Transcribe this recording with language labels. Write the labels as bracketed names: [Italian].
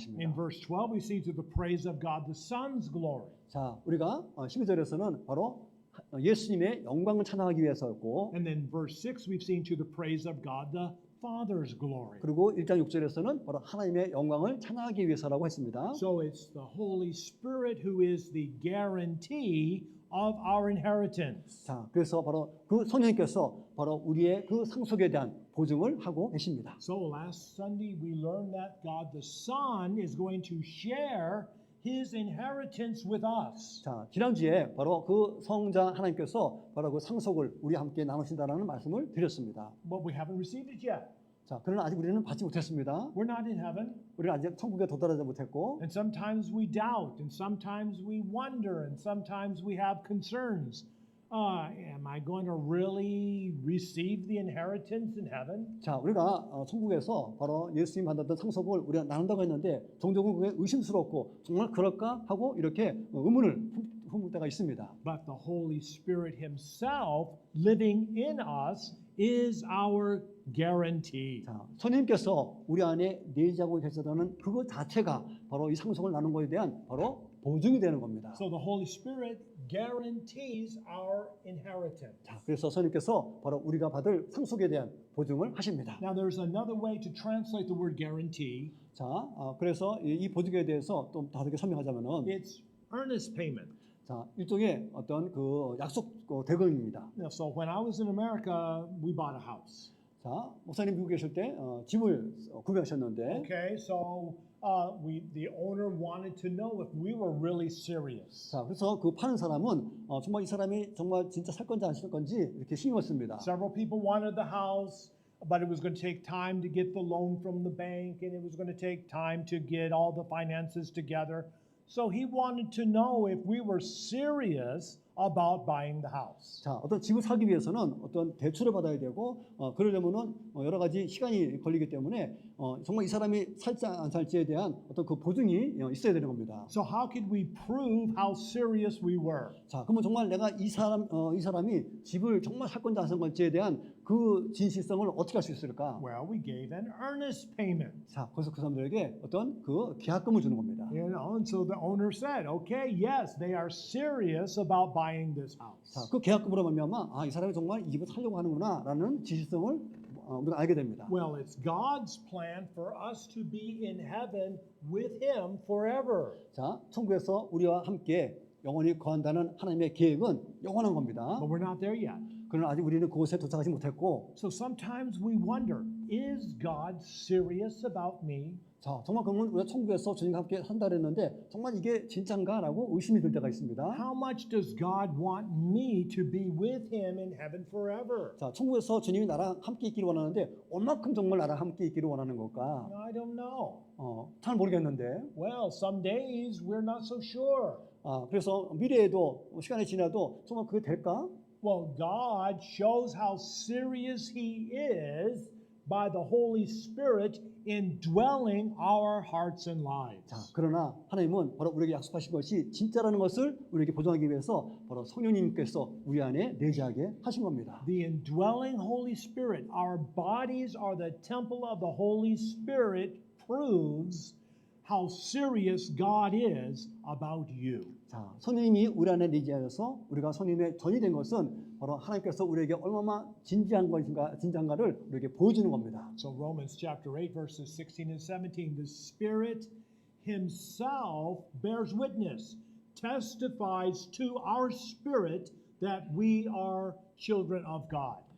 [English] In [Korean] 것입니다. [English] verse 12 we see to the praise of God the Son's glory. [Korean] 자, 우리가 12절에서는 바로 예수님의 영광을 찬양하기 위해서였고, [English] And then verse 6 we've seen to the praise of God the Father's glory. [Korean] 그리고 1장 6절에서는 바로 하나님의 영광을 찬양하기 위해서라고 했습니다. [English] So it's the Holy Spirit who is the guarantee of our inheritance. [Korean] 자, 그래서 바로 그 성령님께서 바로 우리의 그 상속에 대한 보증을 하고 계십니다. [English] So last Sunday we learned that God the Son is going to share his inheritance with us. [Korean] 자, 지난주에 바로 그 성자 하나님께서 바로 그 상속을 우리와 함께 나누신다라는 말씀을 드렸습니다. [English] But we haven't received it yet. [Korean] 자, 그러나 아직 우리는 받지 못했습니다. [English] We're not in heaven. [Korean] 우리는 아직 천국에 도달하지 못했고, [English] And sometimes we doubt, and sometimes we wonder, and sometimes we have concerns. Am I going to really receive the inheritance in heaven? [Korean] 자, 우리가 천국에서 바로 예수님 받았던 상속을 우리가 나눈다고 했는데 종종은 그게 의심스럽고 정말 그럴까 하고 이렇게 의문을 품을 때가 있습니다. [English] But the Holy Spirit Himself living in us is our guarantee. [Korean] 자, 성령님께서 우리 안에 내재하고 계시다는 그것 자체가 바로 이 상속을 나눈 것에 대한 바로 보증이 되는 겁니다. [English] So the Holy Spirit guarantees our inheritance. [Korean] 자, 그래서 성령님께서 바로 우리가 받을 상속에 대한 보증을 하십니다. [English] Now there's another way to translate the word guarantee. [Korean] 자, 그래서 이 보증에 대해서 좀 다르게 설명하자면은, [English] It's earnest payment. [Korean] 자, 일종의 어떤 그 약속 대금입니다. [English] Now, so when I was in America, we bought a house. [Korean] 자, 목사님 미국에 계실 때 집을 구매하셨는데, [English] Okay, so the owner wanted to know if we were really serious. [Korean] 자, 그래서 그 파는 사람은 정말 이 사람이 정말 진짜 살 건지 안 살 건지 이렇게 신경을 씁니다. [English] Several people wanted the house, but it was going to take time to get the loan from the bank, and it was going to take time to get all the finances together. So he wanted to know if we were serious about buying the house. [Korean] 자, 어떤 집을 사기 위해서는 어떤 대출을 받아야 되고, 그러려면은 여러 가지 시간이 걸리기 때문에 정말 이 사람이 살지 안 살지에 대한 어떤 그 보증이 있어야 되는 겁니다. [English] So how could we prove how serious we were? [Korean] 자, 그러면 정말 내가 이 사람이 집을 정말 살 건지 안 살 건지에 대한 그 진실성을 어떻게 할 수 있을까? [English] Well, we gave an earnest payment. [Korean] 자, 그래서 그 사람들에게 어떤 그 계약금을 주는 겁니다. [English] You know, and so the owner said, okay, yes, they are serious about buying this house. [Korean] 자, 그 계약금으로 말미암아 이 사람이 정말 이 집을 살려고 하는구나라는 진실성을 우리가 알게 됩니다. [English] Well, it's God's plan for us to be in heaven with Him forever. [Korean] 자, 천국에서 우리와 함께 영원히 거한다는 하나님의 계획은 영원한 겁니다. [English] But we're not there yet. [Korean] 그러나 아직 우리는 그곳에 도착하지 못했고, [English] So sometimes we wonder, is God serious about me? [Korean] 자, 정말 그러면 우리가 천국에서 주님과 함께 산다 그랬는데 정말 이게 진짠가라고 의심이 들 때가 있습니다. [English] How much does God want me to be with Him in heaven forever? [Korean] 자, 천국에서 주님이 나랑 함께 있기를 원하는데 얼마큼 정말 나랑 함께 있기를 원하는 걸까? [English] I don't know. [Korean] 잘 모르겠는데. [English] Well, some days we're not so sure. [Korean] 그래서 미래에도 시간이 지나도 정말 그게 될까? [English] Well, God shows how serious He is by the Holy Spirit indwelling our hearts and lives. [Korean] 자, 그러나 하나님은 바로 우리에게 약속하신 것이 진짜라는 것을 우리에게 보장하기 위해서 바로 성령님께서 우리 안에 내재하게 하신 겁니다. [English] The indwelling Holy Spirit, our bodies are the temple of the Holy Spirit, proves how serious God is about you. [Korean] 자, 성령님이 우리 안에 내재하여서 우리가 성령님의 전이 된 것은 바로 하나님께서 우리에게 얼마나 진지한가를 우리에게 보여주는 겁니다. [English] So Romans chapter 8 verses 16 and 17, the Spirit Himself bears witness, testifies to our spirit that we are children of God.